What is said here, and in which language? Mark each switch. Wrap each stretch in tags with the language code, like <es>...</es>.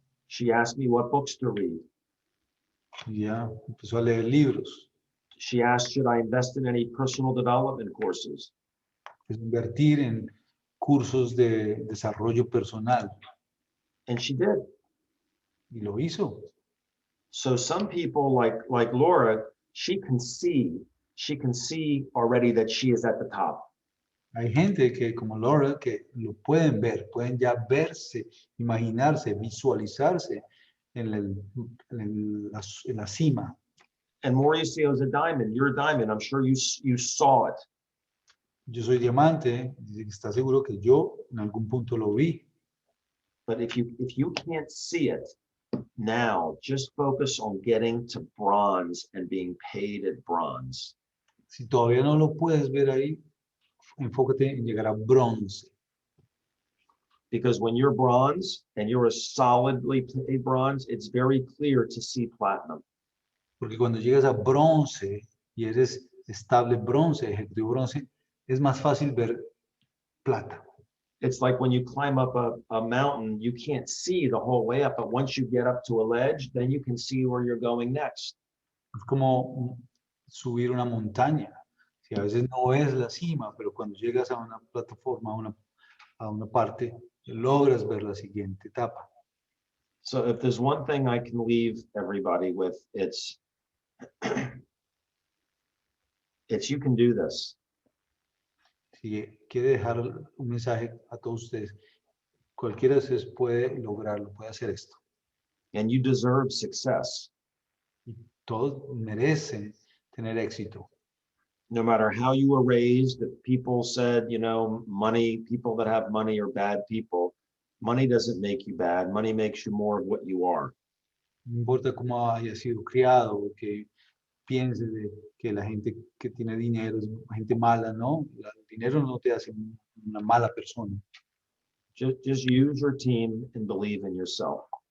<en>She asked me what books to read.</en> <es>Y ella empezó a leer libros.</es> <en>She asked, should I invest in any personal development courses?</en> <es>Pues invertir en cursos de desarrollo personal.</es> <en>And she did.</en> <es>Y lo hizo.</es> <en>So some people like Laura, she can see already that she is at the top.</en> <es>Hay gente que, como Laura, que lo pueden ver, pueden ya verse, imaginarse, visualizarse en la cima.</es> <en>And Mauricio is a diamond. You're a diamond. I'm sure you saw it.</en> <es>Yo soy diamante, dice que está seguro que yo en algún punto lo vi.</es> <en>But if you can't see it now, just focus on getting to bronze and being paid at bronze.</en> <es>Si todavía no lo puedes ver ahí, enfócate en llegar a bronce.</es> <en>Because when you're bronze and you're a solidly paid bronze, it's very clear to see platinum.</en> <es>Porque cuando llegas a bronce y eres estable bronce, ejecutivo bronce, es más fácil ver plata.</es> <en>It's like when you climb up a mountain, you can't see the whole way up, but once you get up to a ledge, then you can see where you're going next.</en> <es>Es como subir una montaña. Si a veces no ves la cima, pero cuando llegas a una plataforma, a una parte, logras ver la siguiente etapa.</es> <en>So if there's one thing I can leave everybody with, it's you can do this.</en> <es>Si quiere dejar un mensaje a todos ustedes, cualquiera de ustedes puede lograrlo, puede hacer esto.</es> <en>And you deserve success.</en> <es>Y todos merecen tener éxito.</es> <en>No matter how you were raised, if people said, you know, money, people that have money are bad people. Money doesn't make you bad. Money makes you more of what you are.</en> <es>No importa cómo haya sido criado, o que piense de que la gente que tiene dinero es gente mala, ¿no? El dinero no te hace una mala persona.</es> <en>Just use your team and believe in yourself.</en>